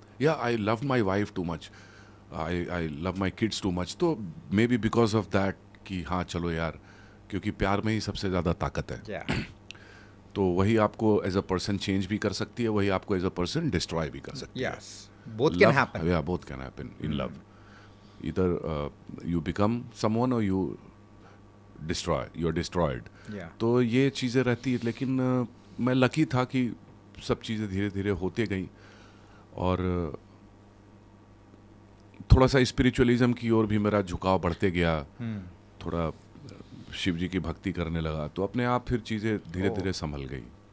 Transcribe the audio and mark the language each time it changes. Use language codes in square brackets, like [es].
[en] या I love my wife too much, I love my kids too much. [hi] तो [en] maybe because of that [hi] कि हाँ चलो यार, क्योंकि प्यार में ही सबसे ज़्यादा ताकत है. तो वही आपको एज अ पर्सन चेंज भी कर सकती है, वही आपको एज अ पर्सन डिस्ट्रॉय भी कर सकती है. [en] both can happen. Yeah, both can happen in love. Either you become someone or you're destroyed. [hi] तो ये चीज़ें रहती है. लेकिन मैं लकी था कि सब चीज़ें धीरे धीरे होते गई और थोड़ा सा स्पिरिचुअलिज्म की ओर भी मेरा झुकाव बढ़ते गया. थोड़ा शिव जी की भक्ति करने लगा, तो अपने आप फिर चीज़ें धीरे धीरे संभल गई.